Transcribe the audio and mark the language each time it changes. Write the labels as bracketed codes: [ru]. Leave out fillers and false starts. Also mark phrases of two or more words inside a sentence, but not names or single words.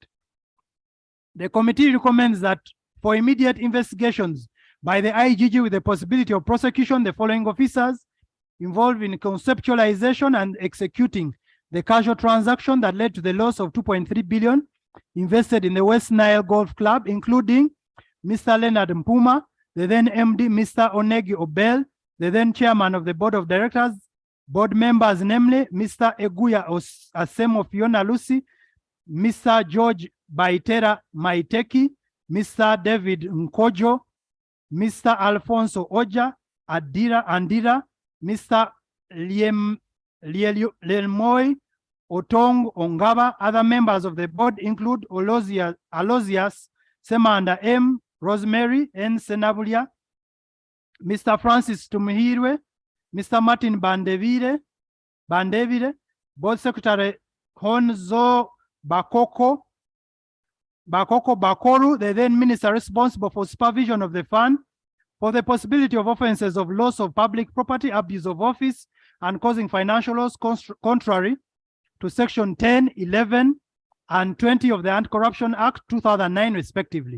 [en] The committee recommends that for immediate investigations by the IGG with the possibility of prosecution, the following officers involved in conceptualization and executing the casual transaction that led to the loss of 2.3 billion invested in the West Nile Golf Club, including Mr. Leonard Mpuma, the then MD, Mr. Onegi Obel, the then chairman of the board of directors, board members, namely Mr. Eguya Asemo Fiona Lucy, Mr. George Baitera Maiteki, Mr. David Nkojo, Mr. Alfonso Oja, Andira, Mr. Lelmoy Otong Ongaba. Other members of the board include Alozias Semanda M, Rosemary N. Senabulia, Mr. Francis Tumihirwe, Mr. Martin Bandevide, Board Secretary Honzo Bakoru, the then minister responsible for supervision of the fund, for the possibility of offenses of loss of public property, abuse of office, and causing financial loss contrary to Section 10, 11, and 20 of the Anti-Corruption Act 2009, respectively.